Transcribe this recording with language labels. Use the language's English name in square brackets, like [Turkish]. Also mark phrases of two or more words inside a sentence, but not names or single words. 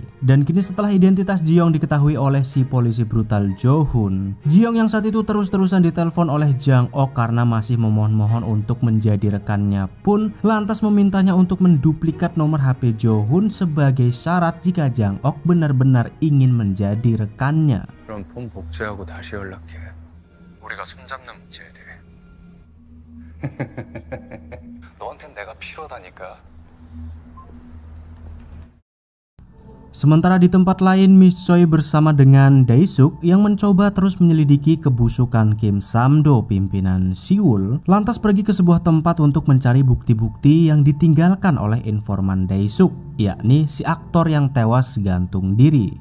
[Indonesian] Dan kini setelah identitas Jiong diketahui oleh si polisi brutal Jo-hun, Jiong yang saat itu terus-terusan ditelepon oleh Jang Ok karena masih memohon-mohon untuk menjadi rekannya pun lantas memintanya untuk menduplikat nomor HP Jo-hun sebagai syarat jika Jang Ok benar-benar ingin menjadi rekannya. [Korean] 그럼 폰 복제하고 다시 연락해. 우리가 손잡는 문제에 대해. 너한텐 내가 필요하다니까. [Indonesian] Sementara di tempat lain, Miss Choi bersama dengan Dae-suk yang mencoba terus menyelidiki kebusukan Kim Sam-do, pimpinan Siwul, lantas pergi ke sebuah tempat untuk mencari bukti-bukti yang ditinggalkan oleh informan Dae-suk, yakni si aktor yang tewas gantung diri.